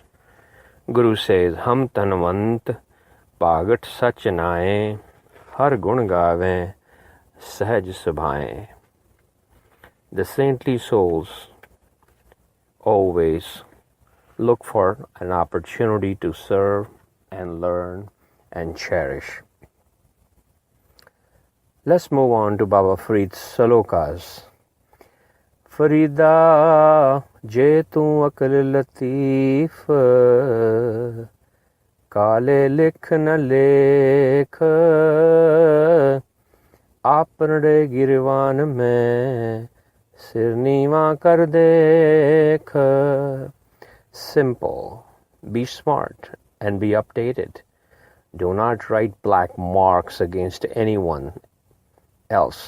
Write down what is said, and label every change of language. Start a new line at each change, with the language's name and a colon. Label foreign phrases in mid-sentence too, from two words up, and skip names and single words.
English: Guru says,
Punjabi: ਹਮ ਤਨਵੰਤ ਪਗਤ ਸਚ ਨਏ, ਹਰ ਗੁਣ ਗਾਵੇ, ਸਹਜ ਸੁਭਾਏ.
English: The saintly souls always look for an opportunity to serve and learn and cherish. Let's move on to Baba Farid's Salokas.
Punjabi: ਫਰੀਦਾ ਜੇ ਤੂ ਅਕਲ ਲਤੀਫ, ਕਾਲੇ ਲਿਖ ਨਾ ਲੇਖ, ਆਪਣੇ ਗਿਰਵਾਨ ਮੇਂ ਸਿਰ ਨੀਵਾ ਕਰ ਦੇਖ.
English: Simple. Be smart and be updated. Do not write black marks against anyone else.